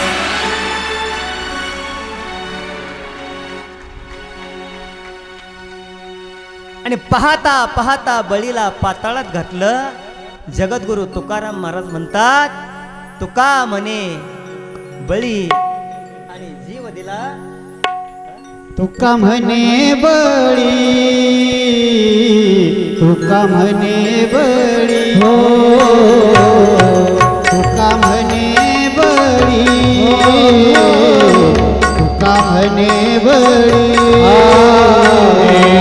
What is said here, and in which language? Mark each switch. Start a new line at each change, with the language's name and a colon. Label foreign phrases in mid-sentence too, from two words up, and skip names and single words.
Marathi: आणि पाहता पाहता बळीला पाताळात घातलं. जगद्गुरु तुकाराम महाराज म्हणतात, तुका म्हणे बळी आणि जीव दिला. तुका म्हणे बळी, तुका म्हणे बळी, हो तुका म्हणे बळी, तुका म्हणे बळी.